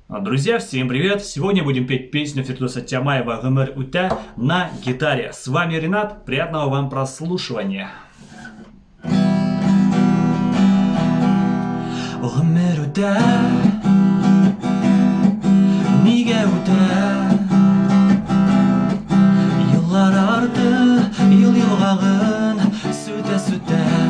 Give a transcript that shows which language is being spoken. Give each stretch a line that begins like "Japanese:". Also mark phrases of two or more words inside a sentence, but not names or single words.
Russian: Друзья, всем привет! Сегодня будем петь песню Фирдоуса Тямаева «Гомер Үтә» на гитаре. С вами Ренат, приятного вам прослушивания.
Tatar: Гомер үтә, нигә үтә? Еллар арды, ел елгагын сүтә-сүтә.